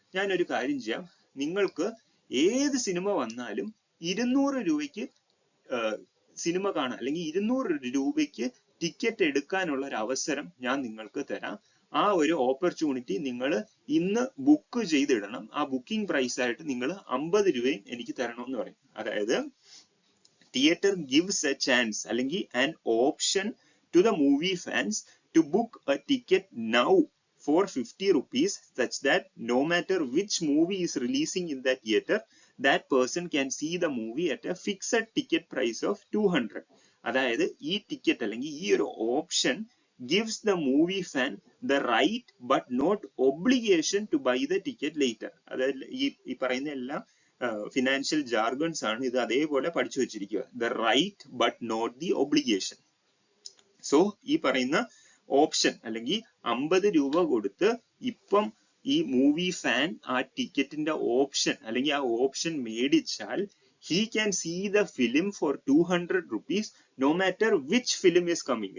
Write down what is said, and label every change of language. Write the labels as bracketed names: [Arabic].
[Malayalam] ഞാനൊരു കാര്യം ചെയ്യാം, നിങ്ങൾക്ക് ഏത് സിനിമ വന്നാലും 200 രൂപയ്ക്ക് സിനിമ കാണാൻ, അല്ലെങ്കിൽ 200 രൂപയ്ക്ക് ടിക്കറ്റ് എടുക്കാനുള്ള ഒരു അവസരം ഞാൻ നിങ്ങൾക്ക് തരാം. ആ ഒരു ഓപ്പർച്യൂണിറ്റി നിങ്ങൾ ഇന്ന് ബുക്ക് ചെയ്തിടണം. ആ ബുക്കിംഗ് പ്രൈസ് ആയിട്ട് നിങ്ങൾ 50 രൂപയും എനിക്ക് തരണമെന്ന് പറയും. അതായത് [English] Theatre gives a chance അല്ലെങ്കിൽ an option to the movie fans to book a ticket now for 50 rupees, such that no matter which movie is releasing in that theater, that person can see the movie at a fixed ticket price of 200. [Malayalam] അതായത് ഈ ticket അല്ലെങ്കിൽ ഈ ഒരു option [English] gives the movie fan the right but not obligation to buy the ticket later. [Malayalam] അതായത് ഈ പറയുന്ന എല്ലാം financial jargons ആണ്. ഇത് അതേപോലെ പഠിച്ചു വെച്ചിരിക്കുക. [English] The right but not the obligation. [Malayalam] So ഈ പറയുന്ന ഓപ്ഷൻ അല്ലെങ്കിൽ 50 രൂപ കൊടുത്ത് ഇപ്പം ഈ മൂവി ഫാൻ ആ ടിക്കറ്റിന്റെ ഓപ്ഷൻ അല്ലെങ്കിൽ ആ ഓപ്ഷൻ മേടിച്ചാൽ [English] he can see the film for 200 rupees no matter which film is coming.